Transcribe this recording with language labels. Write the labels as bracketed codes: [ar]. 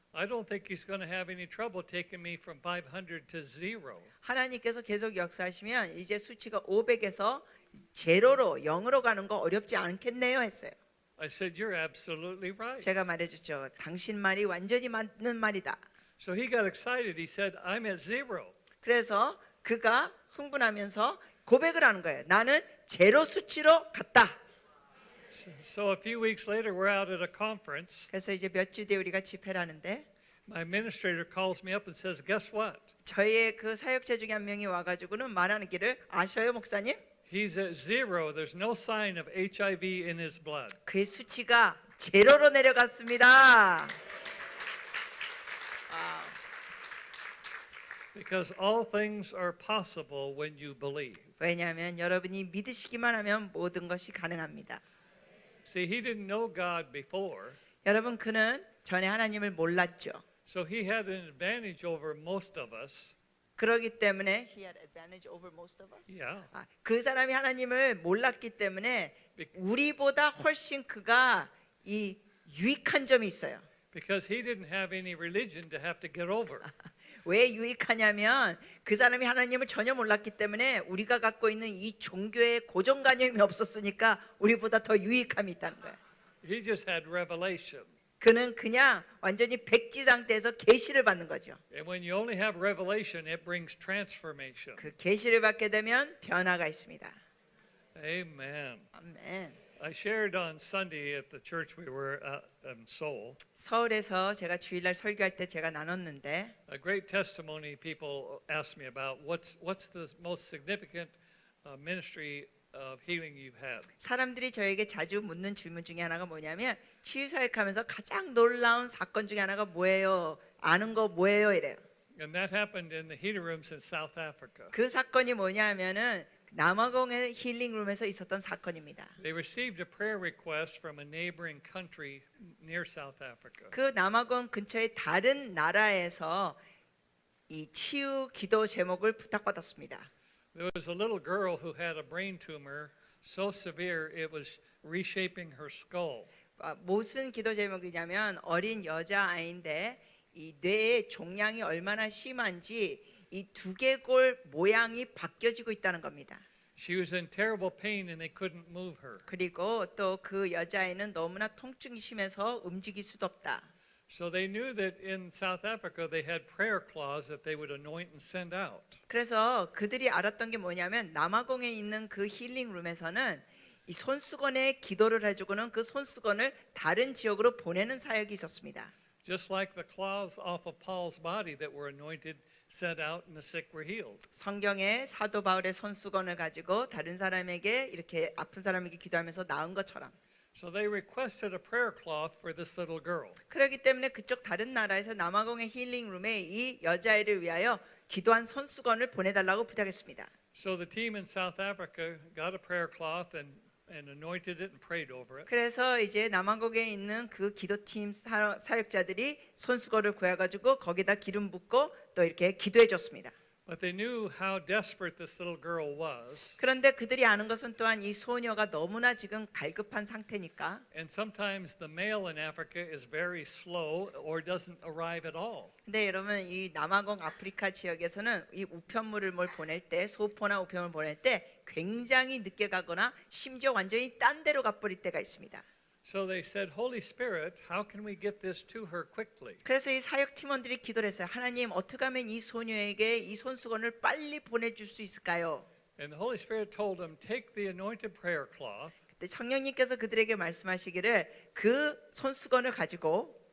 [en] I don't think he's going to have any trouble taking me from 500 to zero. [ko] 하나님께서 계속 역사하시면 이제 수치가 500에서 제로로 0으로 가는 거 어렵지 않겠네요 했어요. [en] I said, you're absolutely right. [ko] 제가 말해줬죠. 당신 말이 완전히 맞는 말이다. [en] So he got excited. He said, I'm at zero. [ko] 그래서 그가 흥분하면서 고백을 하는 거예요. 나는 제로 수치로 갔다. [en] So a few weeks later, we're out at a conference. [ko] 그래서 이제 몇 주 뒤에 우리가 집회를 하는데 [en] My administrator calls me up and says, guess what? [ko] 저희의 그 사역자 중에 한 명이 와가지고는 말하는 길을 아셔요 목사님? [en] He's at zero. There's no sign of HIV in his blood. [ko] 그의 수치가 제로로 내려갔습니다. [en] Because all things are possible when you believe. [ko] 왜냐하면 여러분이 믿으시기만 하면 모든 것이 가능합니다. [en] See, he didn't know God before, [ko] 여러분 그는 전에 하나님을 몰랐죠. [en] so he had an advantage over most of us. [ko] 그러기 때문에 [en] he had advantage over most of us. Yeah. [ko] 그 사람이 하나님을 몰랐기 때문에 우리보다 훨씬 그가 이 유익한 점이 있어요. [en] Because he didn't have any religion to have to get over. [ko] 왜 유익하냐면 그 사람이 하나님을 전혀 몰랐기 때문에 우리가 갖고 있는 이 종교의 고정관념이 없었으니까 우리보다 더 유익함이 있다는 거예요. [en] He just had revelation. [ko] 그는 그냥 완전히 백지 상태에서 계시를 받는 거죠. [en] And when you only have revelation, it brings transformation. [ko] 그 계시를 받게 되면 변화가 있습니다. [en] Amen. [ko] 아멘. [en] I shared on Sunday at the church we were at in Seoul [ko] 서울에서 제가 주일날 설교할 때 제가 나눴는데 [en] a great testimony people asked me about what's the most significant ministry of healing you've had. [ko] 사람들이 저에게 자주 묻는 질문 중에 하나가 뭐냐면 치유 사역하면서 가장 놀라운 사건 중에 하나가 뭐예요? 아는 거 뭐예요? 이래요. [en] And that happened in the healing rooms in South Africa. [ko] 그 사건이 뭐냐면은 남아공의 힐링룸에서 있었던 사건입니다. [en] They received a prayer request from a neighboring country near South Africa. [ko] 그 남아공 근처의 다른 나라에서 이 치유 기도 제목을 부탁받았습니다. [en] There was a little girl who had a brain tumor so severe it was reshaping her skull. [ko] 무슨 기도 제목이냐면 어린 여자 아이인데 이 뇌의 종양이 얼마나 심한지 이 두개골 모양이 바뀌어지고 있다는 겁니다. [en] She was in terrible pain and they couldn't move her. [ko] 그리고 또 그 여자아이는 너무나 통증이 심해서 움직일 수도 없다. [en] So they knew that in South Africa they had prayer cloths that they would anoint and send out. [ko] 그래서 그들이 알았던 게 뭐냐면 남아공에 있는 그 힐링룸에서는 이 손수건에 기도를 해주고는 그 손수건을 다른 지역으로 보내는 사역이 있었습니다. [en] Just like the cloths off of Paul's body that were anointed, sent out, and the sick were healed. [ko] 성경에 사도 바울의 손수건을 가지고 다른 사람에게 이렇게 아픈 사람에게 기도하면서 나은 것처럼. [en] So they requested a prayer cloth for this little girl. [ko] 그렇기 때문에 그쪽 다른 나라에서 남아공의 힐링룸에 이 여자아이를 위하여 기도한 손수건을 보내달라고 부탁했습니다. [en] So the team in South Africa got a prayer cloth and anointed it and prayed over it. [ko] 그래서 이제 남아공에 있는 그 기도팀 사역자들이 손수건을 구해가지고 거기다 기름 붓고 또 이렇게 기도해줬습니다. [en] But they knew how desperate this little girl was. [ko] 그런데 그들이 아는 것은 또한 이 소녀가 너무나 지금 갈급한 상태니까. [en] And sometimes the mail in Africa is very slow or doesn't arrive at all. [ko] 근데 여러분 이 남아공 아프리카 지역에서는 이 우편물을 뭘 보낼 때 소포나 우편물 보낼 때 굉장히 늦게 가거나 심지어 완전히 딴 데로 가버릴 때가 있습니다. [en] So they said, Holy Spirit, how can we get this to her quickly? [ko] 그래서 이 사역 팀원들이 기도를 했어요. 하나님 어떻게 하면 이 소녀에게 이 손수건을 빨리 보내줄 수 있을까요? [en] And the Holy Spirit told them, take the anointed prayer cloth, [ko] 그때 성령님께서 그들에게 말씀하시기를 그 손수건을 가지고